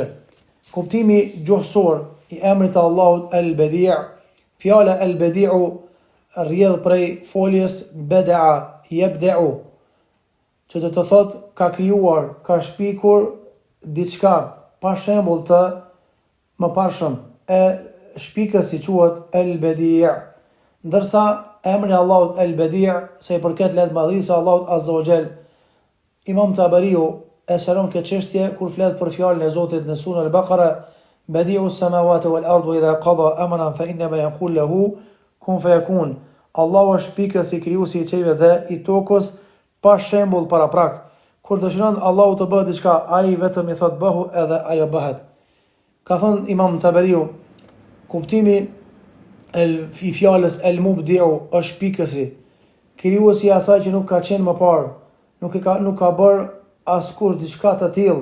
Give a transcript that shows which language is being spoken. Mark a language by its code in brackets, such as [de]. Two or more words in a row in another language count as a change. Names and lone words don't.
[sq] Kuptimi gjuhësor i emrit të Allahut El Badi', fjala El Badi'u rrjedh prej foljes [ar] بدع يبدع, [sq] që do të thotë ka krijuar, ka shpikur diçka pa shembull të mëparshëm. E shpikësi quhet El Badi'. Ndërsa emri i Allahut El Badi', se i përket lartëmadhërisë së Allahut [ar] عز وجل, [sq] Imam Tabariu e shëron këtë çështje kur flet për fjalën e Zotit në surën Al-Baqara: [ar] بديع السماوات والأرض وإذا قضى أمرا فإنما يقول له كن فيكون. [sq] Allahu është shpikësi, krijuesi i qiejve dhe i tokës, pa shembull paraprak. Kur dëshiron Allahu të bëjë diçka, ai vetëm i thot bëhu edhe ajo bëhet. Ka thënë Imam Tabariu, kuptimi i fjalës El Mubdi'u është shpikësi, krijuesi i asaj që nuk ka qenë më parë, nuk ka bërë askush diçka të tillë.